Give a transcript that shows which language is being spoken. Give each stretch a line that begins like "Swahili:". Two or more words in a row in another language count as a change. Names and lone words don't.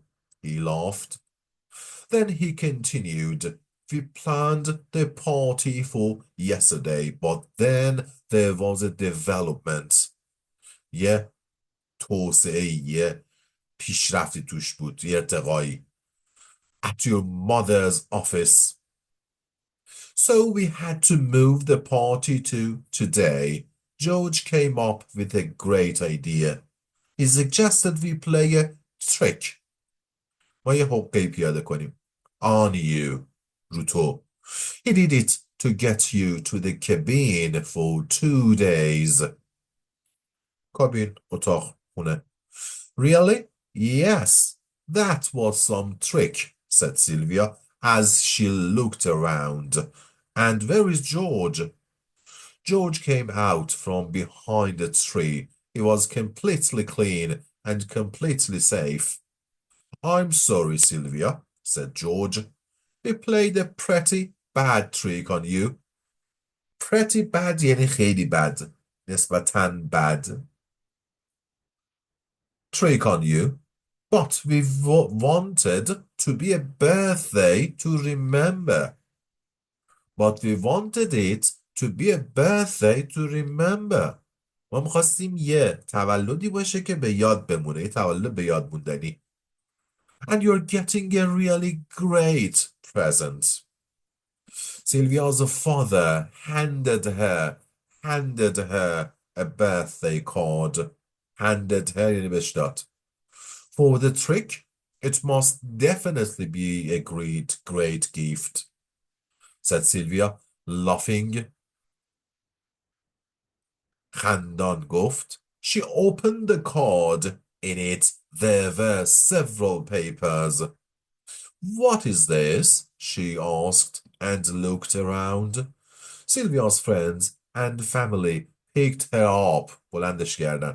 English: he laughed. then he continued. we planned the party for yesterday but then there was a development.
Persian: یه توسعه، یه پیشرفتی توش بود، یه ارتقایی.
English: at your mother's office. so we had to move the party to today. George came up with a great idea. he suggested we play a trick.
Persian: ما یه حقه پیاده کنیم.
English: on you،
Persian: رو تو.
English: he did it to get you to the cabin for 2 days.
Persian: کابین، اتاق، خونه.
English: really? yes, that was some trick, said Sylvia as she looked around. and where is George? George came out from behind a tree. he was completely clean and completely safe. I'm sorry, Sylvia, said George. we played a pretty bad trick on you. Pretty bad
Persian: یعنی خیلی بد. نسبتاً بد.
English: Trick on you. But we wanted to be a birthday to remember. But we wanted it to be a birthday to remember.
Persian: ما میخواستیم یه تولدی باشه که به یاد بمونه. یه تولد به یاد موندنی.
English: And you're getting a really great present. Sylvia's father handed her a birthday card. Handed her
Persian: یعنی بهش داد.
English: For the trick, it must definitely be a great gift, said Sylvia, laughing.
Persian: خندان گفت.
English: She opened the card. In it, there were several papers. What is this? She asked and looked around. Sylvia's friends and family picked her up.
Persian: بلندش کردن.